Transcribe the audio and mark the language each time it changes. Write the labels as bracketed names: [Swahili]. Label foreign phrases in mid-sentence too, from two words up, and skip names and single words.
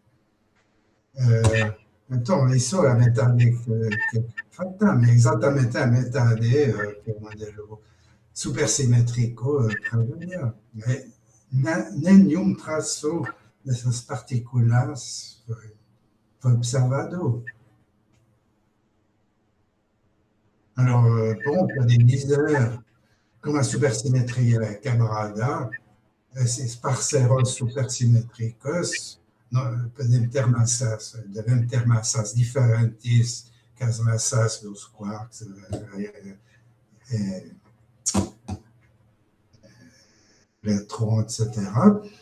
[Portuguese] Então, isso é a metade que falta, exatamente a metade que o modelo supersimétrico trabalha. Mas nenhum traço dessas partículas foi observado. [French] Alors, bon, il y a des misères, comme la supersymétrie [Portuguese] quebrada, esses parceiros supersimétricos podem ter devem ter massas diferentes que as massas dos quarks, elétrons, etc.